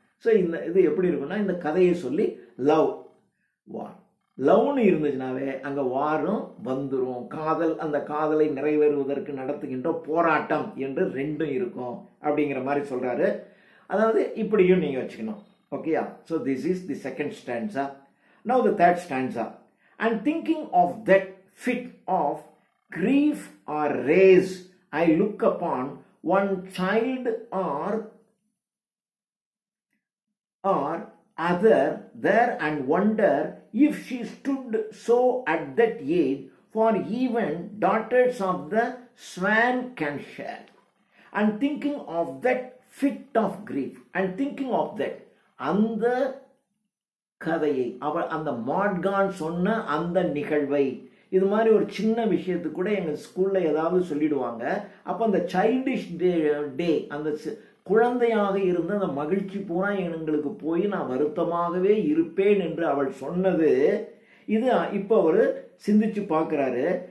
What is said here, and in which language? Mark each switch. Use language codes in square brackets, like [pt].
[ta] So இந்த இது எப்படி இருக்குன்னா, இந்த கதையை சொல்லி லவ் வார், லவ்னு இருந்துச்சுனாவே அங்கே வாரும் வந்துடும். காதல், அந்த காதலை நிறைவேறுவதற்கு நடத்துகின்ற போராட்டம் என்று ரெண்டும் இருக்கும் அப்படிங்கிற மாதிரி சொல்றாரு. அதாவது இப்படியும் நீங்க வச்சுக்கணும். [en] ஓகேயா? So this is the second stanza. Now the third stanza. And thinking of that fit of grief or rage I look upon one child or other there and wonder if she stood so at that age, for even daughters of the swan can share. And thinking of that [ta] fit of grief, and thinking of that, அந்த கதையை அந்த மாட்கான் சொன்ன அந்த நிகழ்வை, இது மாதிரி ஒரு சின்ன விஷயத்துக்கு கூட எங்கள் ஸ்கூலில் ஏதாவது சொல்லிடுவாங்க. அப்போ அந்த சைல்டிஷ் டே, அந்த குழந்தையாக இருந்த அந்த மகிழ்ச்சி பூரா எங்களுக்கு போய் நான் வருத்தமாகவே இருப்பேன் என்று அவள் சொன்னது, இது இப்போ அவர் சிந்திச்சு பார்க்குறாரு.